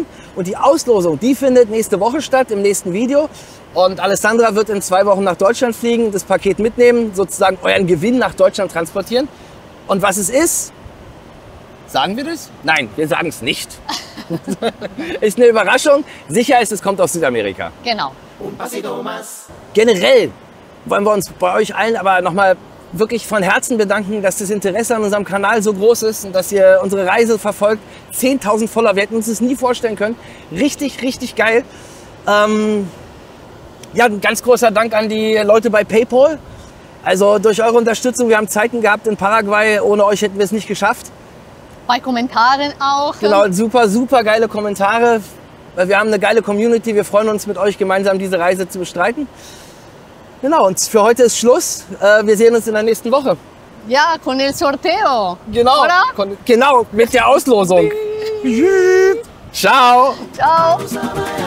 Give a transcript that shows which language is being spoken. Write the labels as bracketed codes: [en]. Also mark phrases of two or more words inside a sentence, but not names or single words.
[de] Und die Auslosung, die findet nächste Woche statt, im nächsten Video. Und Alessandra wird in 2 Wochen nach Deutschland fliegen, das Paket mitnehmen, sozusagen euren Gewinn nach Deutschland transportieren. Und was es ist, sagen wir das? Nein, wir sagen es nicht. Ist eine Überraschung. Sicher ist, es kommt aus Südamerika. Genau. [es] Un pasito más. [de] Generell wollen wir uns bei euch allen aber nochmal wirklich von Herzen bedanken, dass das Interesse an unserem Kanal so groß ist und dass ihr unsere Reise verfolgt. 10.000 Follower, wir hätten uns das nie vorstellen können. Richtig, richtig geil. Ja, ein ganz großer Dank an die Leute bei PayPal. Also durch eure Unterstützung, wir haben Zeiten gehabt in Paraguay, ohne euch hätten wir es nicht geschafft. Bei Kommentaren auch. Genau, super, super geile Kommentare. Wir haben eine geile Community. Wir freuen uns, mit euch gemeinsam diese Reise zu bestreiten. Genau, und für heute ist Schluss. Wir sehen uns in der nächsten Woche. Ja, [es] con el sorteo. [de] Genau, Oder? genau, mit der Auslosung. Ciao. Ciao. [es] Cosa más.